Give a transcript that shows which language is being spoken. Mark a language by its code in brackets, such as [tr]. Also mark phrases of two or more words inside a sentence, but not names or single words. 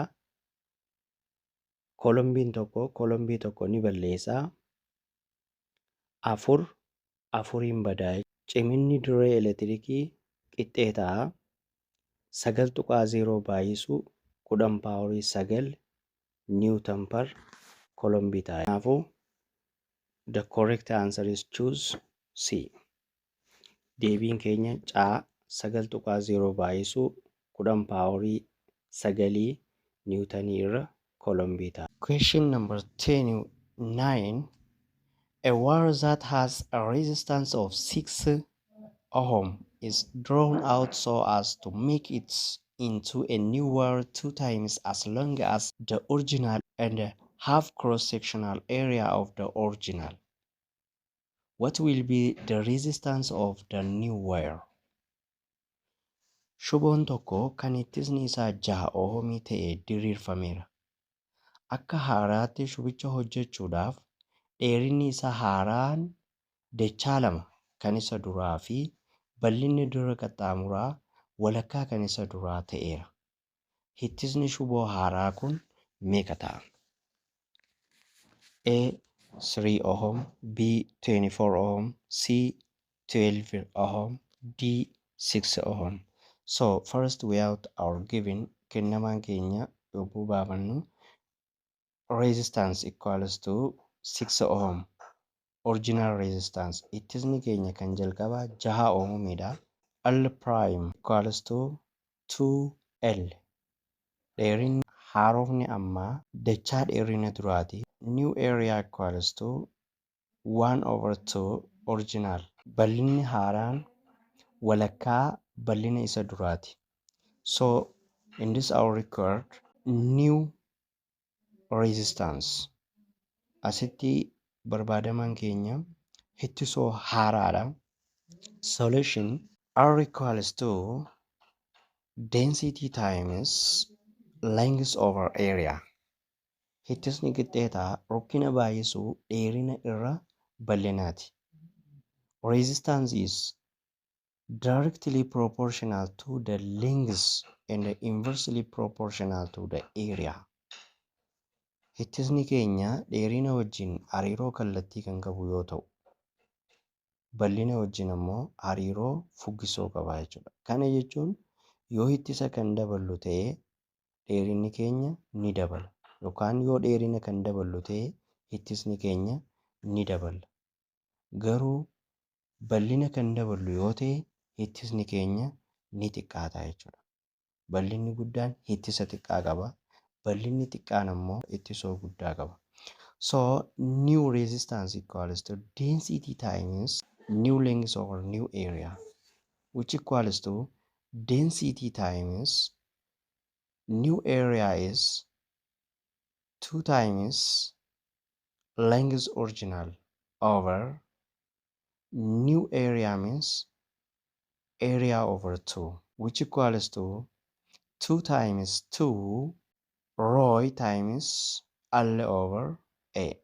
[om] Coulombiin tokko ni balleessaa. 4 badaa. Ciminni dirree elektirikii qixxeetaa 9.0 baay'isuu 10 paawarii 9 Newton per Coulombii ta'a. [en] Kanaafuu the correct answer is choose C. [om] Deebiin keenya caa 9.0 baay'isuu 10 paawarii 9 Newtonii irra Coulombii ta'a. [en] Question number 9. A wire that has a resistance of 6 ohm is drawn out so as to make it into a new wire 2 times as long as the original and half cross-sectional area of the original. What will be the resistance of the new wire? [om] Shuboon tokko kan ittisni isaa 6 ohmii ta'e diriirfameera. Akka haaraatti shubicha hojjechuudhaaf dheerinni isaa haaraan dachaa 2 kan isa duraa fi bal'inni dirra qaxxaamuraa walakkaa kan isa duraa ta'eera. Ittisni shuboo haaraa kun meeqa ta'a? A 3 ohm, B 24 ohm, C 12 ohm, D 6 ohm. [en] So first we have our given [om] kennamaan keenya yommuu baafannu [en] resistance equals to 6 ohm. Original resistance [om] ittisni keenya kan jalqabaa 6 ohmiidha. [en] L prime equals to 2L. [om] Dheerinni haarofni ammaa dachaa dheerina duraati. [en] New area equals to 1/2 original. [om] Bal'inni haaraan walakkaa bal'ina isa duraati. [en] So in this our record new resistance [om] asitti barbaadamaan keenya ittisoo haaraadha. [en] Solution R equals to density times length over area. [om] Ittisni qixxeetaa rukkina baay'isuu dheerina irra bal'inaati. [en] Resistance is directly proportional to the length and inversely proportional to the area. [om] Ittisni keenya dheerina wajjin hariiroo kallattii kan qabu yoo ta'u, bal'ina wajjin ammoo hariiroo fuggisoo qaba jechuudha. Kana jechuun yoo ittisa kan daballu ta'ee dheerinni keenya ni dabala yookaan yoo dheerina kan daballu ta'ee ittisni keenya ni dabala. Garuu bal'ina kan daballu yoo ta'e ittisni keenya ni xiqqaata jechuudha. Bal'inni guddaan ittisa xiqqaa qaba. Bal'inni xiqqaan ammoo ittisoo guddaa qaba. [en] So new resistance equals to density times new length over new area, which equals to density times new area is 2 times length original over new area means area over 2, which equals to 2 times 2 rho times L over A.